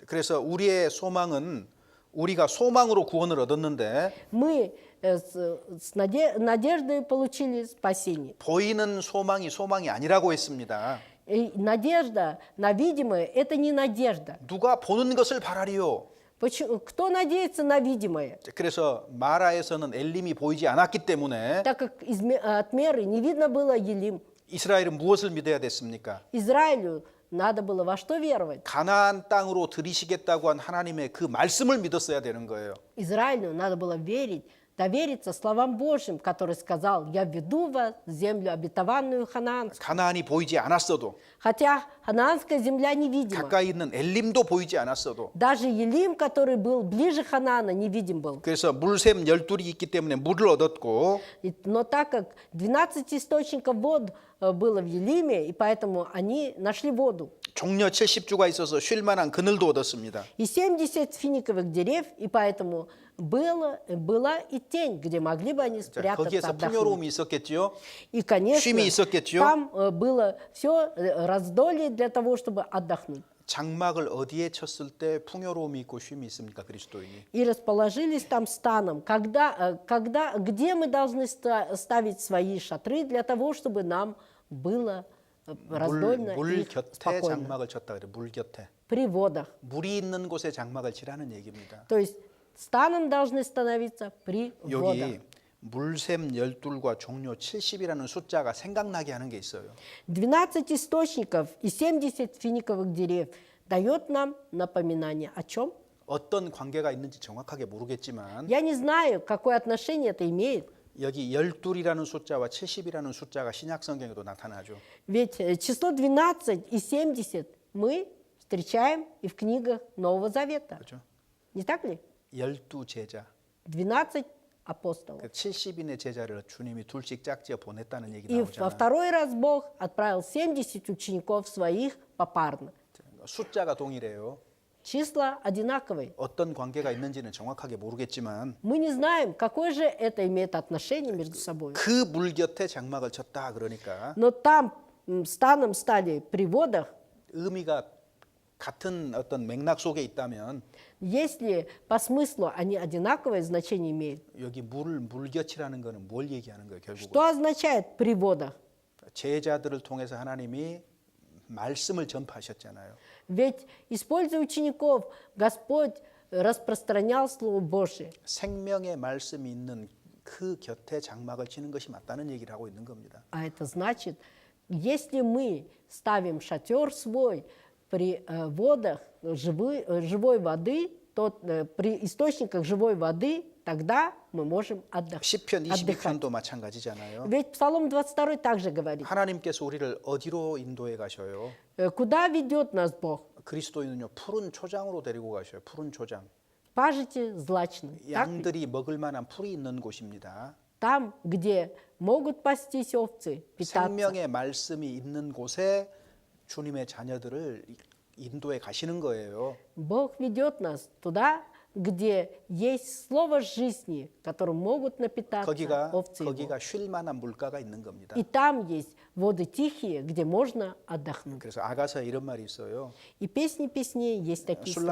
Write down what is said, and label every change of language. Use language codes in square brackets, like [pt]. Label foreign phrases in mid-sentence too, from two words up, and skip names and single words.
[ko] 그래서 우리의 소망은 우리가 소망으로 구원을 얻었는데 [ru] Мы надеждой получили спасение. [ko] 보이는 소망이 아니라고 했습니다. [ru] И надежда на видимое – это не надежда. [ko] 누가 보는 것을 바라리요. [ru] Кто надеется на видимое? [ko] 그래서 마라에서는 엘림이 보이지 않았기 때문에 [ru] Так как от меры не видно было Елим, [ko] 이스라엘은 무엇을 믿어야 됐습니까? [ru] Израилю надо было во что веровать? [ko] 가나안 땅으로 들이시겠다고 한 하나님의 그 말씀을 믿었어야 되는 거예요. [ru] Израилю надо было верить, довериться словам Божьим, который сказал: «Я веду вас в землю обетованную ханаанскую». [ko] 가나안이 보이지 않았어도 [ru] Хотя ханаанская земля невидима. [ko] 가까이 있는 엘림도 보이지 않았어도 [ru] Даже Елим, который был ближе Ханаана, невидим был. [ko] 그래서 물샘 12이 있기 때문에 물을 얻었고 [ru] Но так как 12 источников вод было в Елиме, и поэтому они нашли воду. [ko] 종려 70주가 있어서 쉴 만한 그늘도 얻었습니다. [ru] И 70 финиковых деревьев, и поэтому была и тень, где могли бы они [ko] 자, [ru] спрятаться, [ko] 거기에서 [ru] отдохнуть. [ko] 풍요로움이 있었겠지요. [ru] И, конечно, [ko] 쉼이 있었겠죠. [ru] там было все раздолье для того, чтобы отдохнуть. [ko] 장막을 어디에 쳤을 때 풍요로움이 있고 쉼이 있습니까? 그리스도인이. [ru] И расположились там станом. Где мы должны ставить свои шатры для того, чтобы нам было раздольно [ko] 물 [ru] и [ko] 곁에 [ru] спокойно? [ko] 장막을 쳤다 그래. 물 곁에. [ru] При водах. [ko] 물이 있는 곳에 장막을 치라는 얘기입니다. [ru] То есть станом должны становиться при водах. [ko] 여기 물샘 12과 종료 70이라는 숫자가 생각나게 하는 게 있어요. [ru] 12 источников и 70 финиковых деревьев дает нам напоминание о чем? [ko] 어떤 관계가 있는지 정확하게 모르겠지만 [ru] Я не знаю, какое отношение это имеет. [ko] 여기 12이라는 숫자와 70이라는 숫자가 신약 성경에도 나타나죠. [ru] Ведь число 12 и 70 мы встречаем и в книгах Нового Завета. [ko] 그렇죠? [ru] Не так ли? [ko] 12 제자. [ru] 12 апостолов. [ko] 그 70인의 제자를 주님이 둘씩 짝지어 보냈다는 얘기 [ru] И во [ko] 나오잖아요. [ru] второй раз Бог отправил 70 учеников своих попарно. [ko] 숫자가 동일해요. [ru] Числа одинаковые. [ko] 어떤 관계가 있는지는 정확하게 모르겠지만 [ru] Мы не знаем, какое же это имеет отношение между собой. [ko] 그 물 곁에 장막을 쳤다 그러니까 [ru] Но там станом стали при водах. [ko] 의미가 같은 어떤 맥락 속에 있다면 [ru] Если по смыслу они одинаковое значение имеют, [ko] 여기 물 곁이라는 거는 뭘 얘기하는 거예요, 결국은? [ru] что означает при водах? [ko] 제자들을 통해서 하나님이 말씀을 전파하셨잖아요. [ru] Ведь, используя учеников, Господь распространял Слово Божие. [ko] 생명의 말씀이 있는 그 곁에 장막을 치는 것이 맞다는 얘기를 하고 있는 겁니다. [ru] А это значит, если мы ставим шатер свой при водах живой воды, то при источниках живой воды, тогда мы можем отдыхать. [ko] 시편 22편도 마찬가지잖아요. [ru] Ведь Псалом 22 также говорит, [ko] 하나님께서 우리를 어디로 인도해 가셔요? [ru] куда ведет нас Бог? [ko] 그리스도인은요, 푸른 초장으로 데리고 가셔요. 푸른 초장. [ru] Пажите злачным. Так ли? [ko] 양들이 먹을 만한 풀이 있는 곳입니다. [ru] Там, где могут пастись овцы, питаться. [ko] 생명의 말씀이 있는 곳에 주님의 자녀들을 인도해 가시는 거예요. [ru] Бог ведет нас туда, где есть слово жизни, которым могут напитаться овцы его. [ko] 거기가 쉴 만한 물가가 있는 겁니다. [ru] И там есть воды тихие, где можно отдохнуть. [ko] 그래서 아가서에 이런 말이 있어요. [ru] И песни песней есть такие слова.